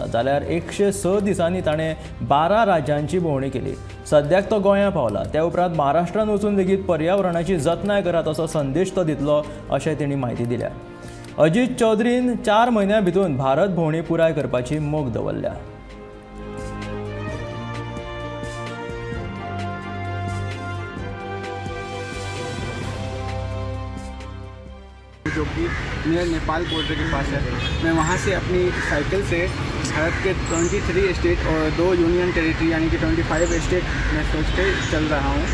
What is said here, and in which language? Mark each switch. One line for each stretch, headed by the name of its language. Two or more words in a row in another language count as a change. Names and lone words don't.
Konkani: जाल्यार 106 दिसांनी ताणें 12 राज्यांची भोंवडी केली। सद्याक तो गोंया पावला। त्या उपरांत महाराष्ट्रांत वचून लेगीत पर्यावरणाची जतनाय करात असो संदेश तो दितलो अशें तेणी म्हायती दिल्या। अजीत चौधरीन 4 म्हयन्यां भितून भारत भोंवडी पुराय करपाची मोख दवरल्या।
Hindi: जो कि
English: near Nepal border
Hindi: के पास है। मैं वहाँ से अपनी साइकिल से भारत के 23 स्टेट और 2
English: union territory
Hindi: यानी कि 25 स्टेट में सोच के चल रहा हूँ।